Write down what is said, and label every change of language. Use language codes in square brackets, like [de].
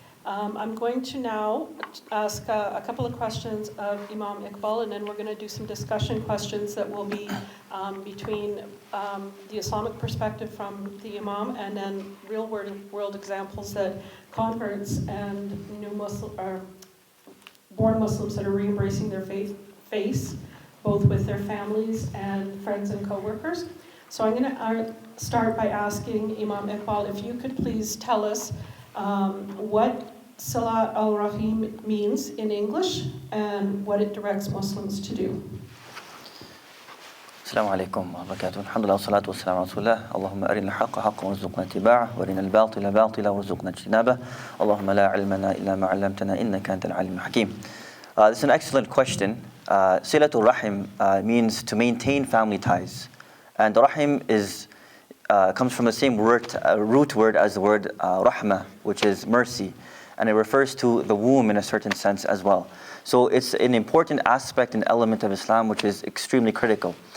[en] I'm going to now ask a couple of questions of Imam Iqbal, and then we're going to do some discussion questions that will be between the Islamic perspective from the Imam, and then real world examples that converts and new Muslim or born Muslims that are re-embracing their faith face, both with their families and friends and co-workers. So I'm going to start by asking Imam Iqbal if you could please tell us what Salat al-Rahim means in English and what it directs Muslims to do. [ar] السلام عليكم ورحمة الله وبركاته. الحمد لله والصلاة والسلام على رسول الله. اللهم أرنا الحق حقا وارزقنا اتباعه وأرنا الباطل باطلا وارزقنا اجتنابه. اللهم لا علم لنا إلا ما علمتنا إنك أنت العليم الحكيم. [en] This is an excellent question. Silatul Rahim means to maintain family ties. And Rahim comes from the same root word as the word Rahmah, which is mercy. And it refers to the womb in a certain sense as well. So it's an important aspect and element of Islam which is extremely critical.